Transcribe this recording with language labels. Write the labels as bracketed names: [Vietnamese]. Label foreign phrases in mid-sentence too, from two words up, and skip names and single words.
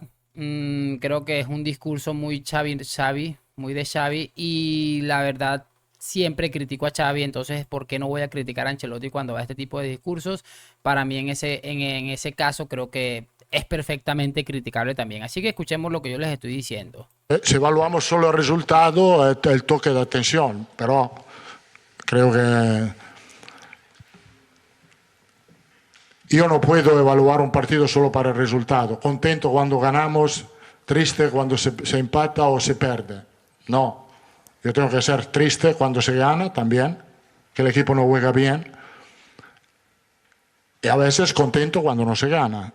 [Spanish] Creo que es un discurso muy Xavi, muy de Xavi, y la verdad siempre critico a Xavi, entonces ¿por qué no voy a criticar a Ancelotti cuando va a este tipo de discursos? Para mí en ese caso creo que es perfectamente criticable también. Así que escuchemos lo que yo les estoy diciendo. Se evaluamos [Italian] solo il risultato è il tocco d'attenzione, però [Spanish] creo que yo no puedo evaluar un partido solo para el resultado. Contento cuando ganamos, triste cuando se empata o se pierde. No, yo tengo que ser triste cuando se gana también, que el equipo no juega bien, y a veces contento cuando no se gana.